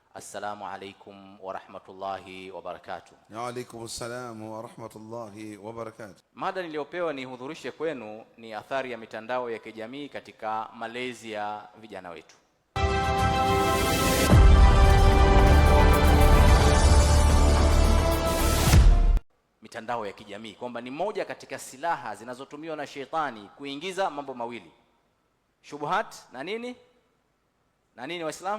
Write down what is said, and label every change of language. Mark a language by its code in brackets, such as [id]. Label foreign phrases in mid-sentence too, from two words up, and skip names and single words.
[ar] السلام عليكم ورحمة الله وبركاته. وعليكم السلام ورحمة الله وبركاته. [sw] Mada niliyopewa nihudhurishe kwenu ni athari ya mitandao ya kijamii katika malezi ya vijana wetu. Mitandao ya kijamii kwamba ni moja katika silaha zinazotumiwa na shetani kuingiza mambo mawili, shubuhat na nini Waislamu?